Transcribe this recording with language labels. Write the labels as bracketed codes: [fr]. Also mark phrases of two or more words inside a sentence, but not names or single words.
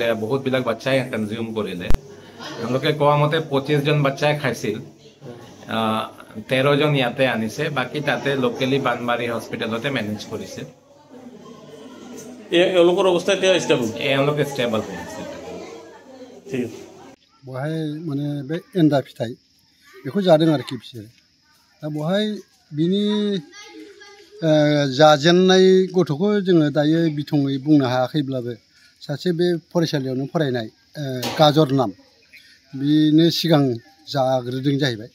[as] বহুতবিলাক বাচ্চাই কনজিউম কৰিলে। এওঁলোকে কোৱা মতে 25 জন বাচ্চাই খাইছিল। 13 জন ইয়াতে আনিছে, বাকী তাতে লোকেলি বানবাৰী হস্পিটেলতে মেনেজ কৰিছে। এওঁলোকৰ অৱস্থা এতিয়া ষ্টেবল? এওঁলোকে ষ্টেবল হৈ আছে। ঠিক আছে। [brx] बहाय माने बे एन्डा फिथाइ बेखौ जादों आरोखि बिसोर। दा बहाय बिनि जाजेननाय गथ'खौ जोङो दायो बिथङै बुंनो हायाखैब्लाबो सासे बे फरायसालियावनो फरायनाय गाजर नाम बिनो सिगां जाग्रोदों जाहैबाय।